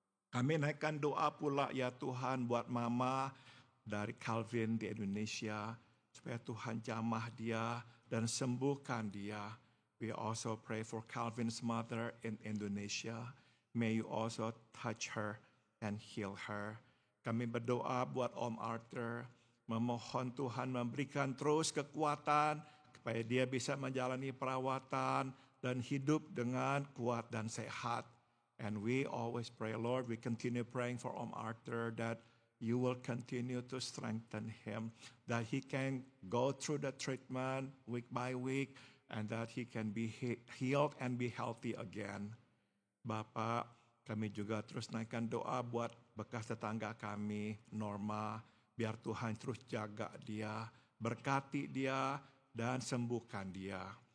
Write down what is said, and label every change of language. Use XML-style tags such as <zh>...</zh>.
<id>Kami naikkan doa pula ya Tuhan buat Mama dari Calvin di Indonesia, supaya Tuhan jamah dia dan sembuhkan dia.</id> <en>We also pray for Calvin's mother in Indonesia. May you also touch her and heal her.</en> <id>Kami berdoa buat Om Arthur, memohon Tuhan memberikan terus kekuatan supaya dia bisa menjalani perawatan dan hidup dengan kuat dan sehat.</id> <en>And we always pray, Lord, we continue praying for Om Arthur that you will continue to strengthen him, that he can go through the treatment week by week, and that he can be healed and be healthy again.</en> <id>Bapak, kami juga terus naikkan doa buat bekas tetangga kami, Norma, biar Tuhan terus jaga dia, berkati dia, dan sembuhkan dia.</id>